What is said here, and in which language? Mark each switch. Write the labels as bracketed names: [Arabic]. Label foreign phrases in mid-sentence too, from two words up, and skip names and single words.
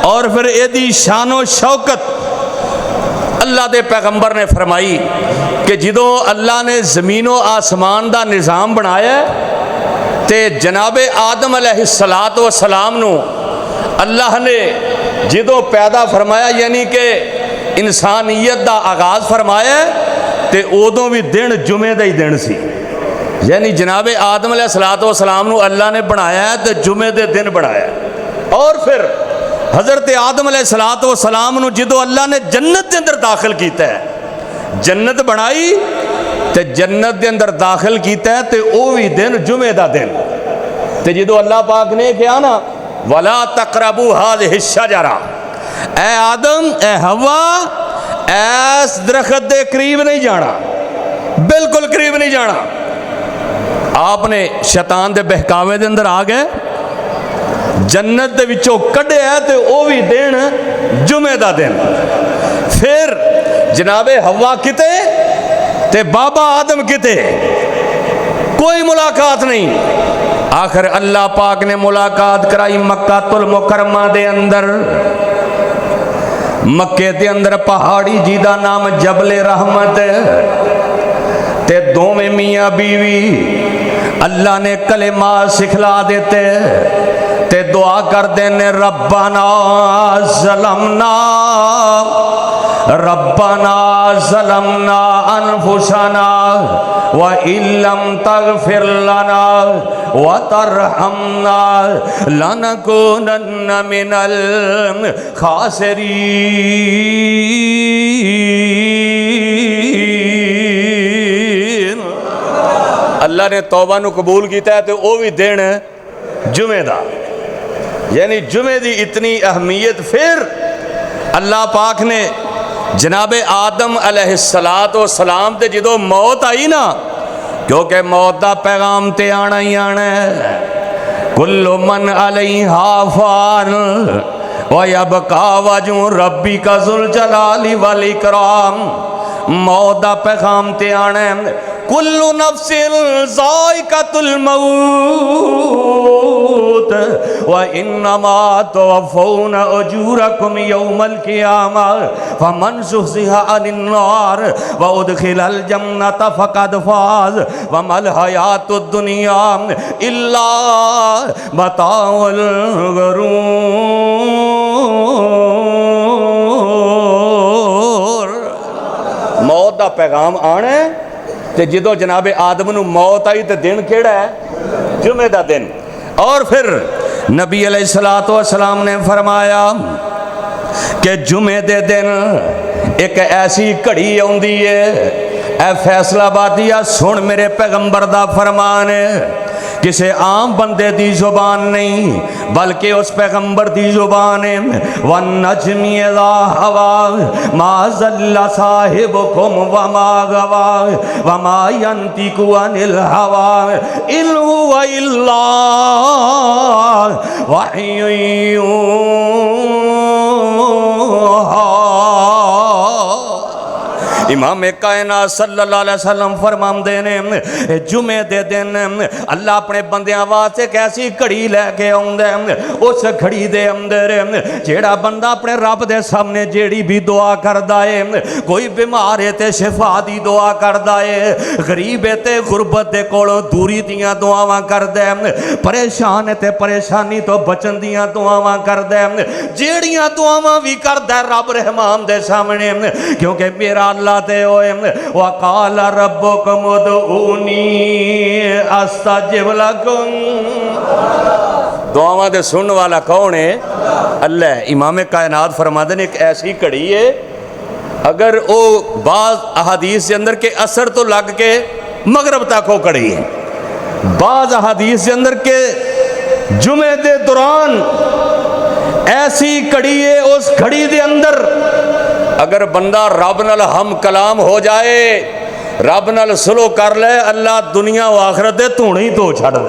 [Punjabi] اور پھر ایدی شان و شوکت اللہ دے پیغمبر نے فرمائی کہ جدوں اللہ نے زمین و آسمان دا نظام بنایا ہے تے جناب آدم علیہ السلام نو اللہ نے جدوں پیدا فرمایا، یعنی کہ انسانیت دا آغاز فرمایا ہے تے ادوں بھی دن جمعے دا ہی دن سی۔ یعنی جناب آدم علیہ السلام نو اللہ نے بنایا ہے تو جمعے دے دن بنایا ہے۔ اور پھر حضرت آدم علیہ السلام نو جدو اللہ نے جنت دے اندر داخل کیتا ہے، جنت بنائی تے جنت دے اندر داخل کیتا ہے تے او بھی دن جمعے دا دن تے جدو اللہ پاک نے کہا نا [Arabic] وَلَا تَقْرَبُوا هَذِهِ الشَّجَرَةَ، [Punjabi] اے آدم اے حوا ایس درخت دے قریب نہیں جانا، بالکل قریب نہیں جانا۔ آپ نے شیطان دے بہکاوے دے اندر آ گئے، جنت دے وچوں کڈے ہے تے او بھی دن جمعے دا دن۔ پھر جناب حوا کتے تے بابا آدم کتے، کوئی ملاقات نہیں۔ آخر اللہ پاک نے ملاقات کرائی مکہ المکرمہ دے اندر، مکے دے اندر پہاڑی جی دا نام جبل رحمت تے دوویں میاں بیوی اللہ نے کلمات سکھلا دیتے تے دعا کر دینے [Arabic] ربنا ظلمنا انفسنا وَإِن لَّمْ تَغْفِرْ لَنَا وَتَرْحَمْنَا لَنَكُونَنَّ مِنَ الْخَاسِرِينَ۔ [Punjabi] اللہ نے توبہ نو قبول کیتا ہے تو وہ بھی دن جمعے دا، یعنی جمعے دی اتنی اہمیت۔ پھر اللہ پاک نے جناب آدم علیہ السلام تے جدو موت آئی نا، کیونکہ موت دا پیغام تے آنا ہی آنا ہے، [Arabic] کل من علیہا فان وَيَبْقَى وَجْهُ رَبِّكَ ذُو الْجَلَالِ وَالْإِكْرَامِ، [Punjabi] موت دا پیغام تے آنا ہے، [Arabic] کل نفس ذائقۃ الموت وانما توفون اجورکم یوم القیامہ فمن زحزح عن النار وادخل الجنۃ فقد فاز وما الحیاۃ الدنیا الا متاع الغرور۔ [Punjabi] موت دا پیغام آنا ہے تے جدو جناب آدم نو موت آئی تے دن کیڑا ہے؟ جمعہ دا دن۔ اور پھر نبی علیہ السلام نے فرمایا کہ جمعے دے دن ایک ایسی گھڑی ہوندی ہے، اے فیصلہ بادیا سن میرے پیغمبر دا فرمان ہے، کسے عام بندے دی زبان نہیں بلکہ اس پیغمبر دی زبان ہے، [Arabic] وَالنَّجْمِ اِذَا هَوَىٰ مَا ضَلَّ صَاحِبُكُمْ وَمَا غَوَىٰ وَمَا يَنطِقُ عَنِ الْهَوَىٰ إِنْ هُوَ إِلَّا وَحْيٌ يُوحَىٰ۔ [Punjabi] امام کائنات صلی اللہ علیہ وسلم فرماندے نے جمعے دے دن اللہ اپنے بندیاں واسطے ایک ایسی گھڑی لے کے آوندا ہے، اس گھڑی دے اندر جیڑا بندہ اپنے رب دے سامنے جیڑی بھی دعا کردا ہے، کوئی بیمار ہے تے شفا دی دعا کردا ہے، غریب ہے تے غربت دے کولوں دوری دیاں دعاواں کردا ہے، پریشان ہے تے پریشانی تو بچن دیاں دعاواں کردا ہے، جیڑیاں دعاواں بھی کردا ہے رب رحمان دے سامنے، کیونکہ میرا اللہ تے ہوئے [Arabic] وَقَالَ رَبُّكُمُ ادْعُونِي أَسْتَجِبْ لَكُمْ۔ [Punjabi] دعاواں دے سننے والا کون ہے؟ اللہ۔ امام کائنات [Urdu] فرماتے ہیں ایک ایسی کڑی ہے، [Punjabi] اگر وہ بعض احادیث کے اندر کے اثر تو لگ کے مغرب تک ہو کڑی ہے، بعض احادیث کے اندر کے جمعے دے دوران ایسی کڑی ہے، اس کھڑی دے اندر اگر بندہ رب نال ہم کلام ہو جائے، رب نال سلو کر لے، اللہ دنیا و آخرت دے دھونے تو چھڑ دے۔